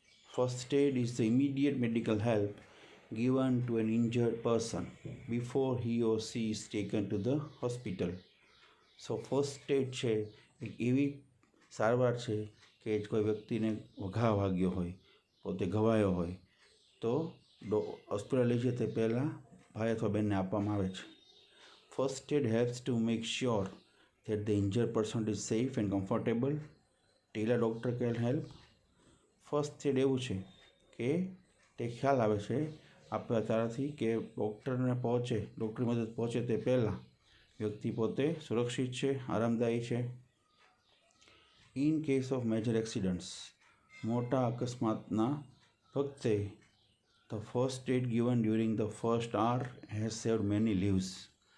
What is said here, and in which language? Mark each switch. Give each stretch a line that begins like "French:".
English: First aid is the immediate medical help given to an injured person before he or she is taken to the hospital.
Gujarati: So first aid છે એક એવી સારવાર છે કે કોઈ વ્યક્તિને ઘા વાગ્યો હોય, પોતે ઘવાયો હોય તો હોસ્પિટલ લઈ જાય તે પહેલાં ભાઈ અથવા બહેનને આપવામાં આવે છે.
English: First aid helps to make sure that the injured person is safe and comfortable till a doctor can help.
Gujarati: First aid એવું છે કે તે ખ્યાલ આવે છે આપણા તારાથી કે ડૉક્ટરની મદદ પહોંચે તે પહેલાં વ્યક્તિ પોતે સુરક્ષિત છે, આરામદાયી છે.
English: in case of major accidents,
Gujarati: મોટા અકસ્માતના વખતે
English: The first aid given during the first hour has saved many lives.